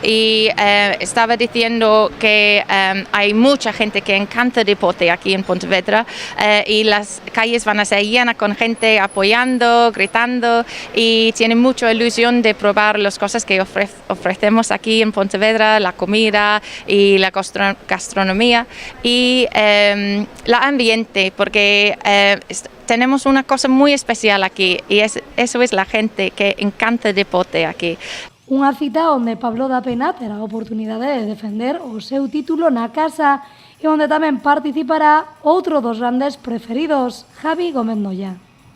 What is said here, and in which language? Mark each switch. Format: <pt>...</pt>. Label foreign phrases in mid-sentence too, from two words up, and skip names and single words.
<es>Y estaba diciendo que hay mucha gente que encanta el deporte aquí en Pontevedra y las calles van a ser llenas con gente apoyando, gritando y tienen mucha ilusión de probar las cosas que ofrecemos aquí en Pontevedra, la comida y la gastronomía y el ambiente, porque tenemos una cosa muy especial aquí y eso es la gente que encanta el deporte aquí.</es> <gl>Unha cita onde Pablo da Pena terá a oportunidade de defender o seu título na casa e onde tamén participará outro dos grandes preferidos, Javi Gómez Noya.</gl>